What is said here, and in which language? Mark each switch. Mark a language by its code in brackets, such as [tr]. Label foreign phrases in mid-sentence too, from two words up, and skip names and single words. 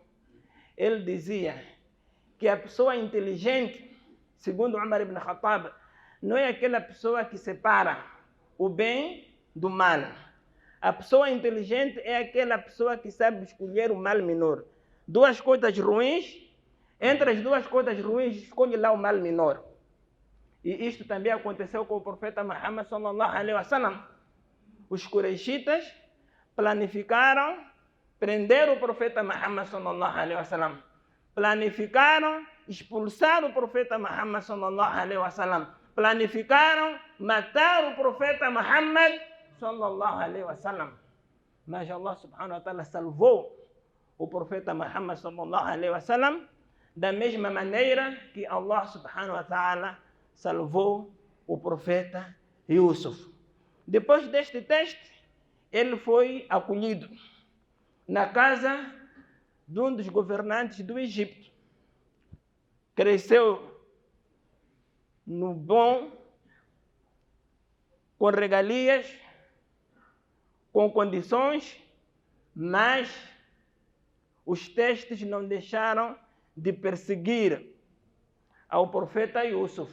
[pt] Ele dizia que a pessoa inteligente, segundo Umar ibn Khattab, não é aquela pessoa que separa o bem do mal. A pessoa inteligente é aquela pessoa que sabe escolher o mal menor. Duas coisas ruins, entre as duas coisas ruins, escolhe lá o mal menor. E isto também aconteceu com o profeta Muhammad [ar] صلى الله عليه وسلم. [pt] Os Quraishitas planificaram prender o profeta Muhammad [ar] صلى الله عليه وسلم. [pt] Planificaram expulsar o profeta Muhammad [ar] صلى الله عليه وسلم. [pt] Planificaram matar o profeta Muhammad [ar] صلى الله عليه وسلم. [pt] Mas [ar] الله سبحانه وتعالى [pt] salvou o profeta Muhammad [ar] صلى الله عليه وسلم [pt] da mesma maneira que [ar] الله سبحانه وتعالى [pt] salvou o profeta Yusuf. Depois deste teste, ele foi acolhido na casa de um dos governantes do Egito. Cresceu no bom, com regalias, com condições, mas os testes não deixaram de perseguir ao profeta Yusuf.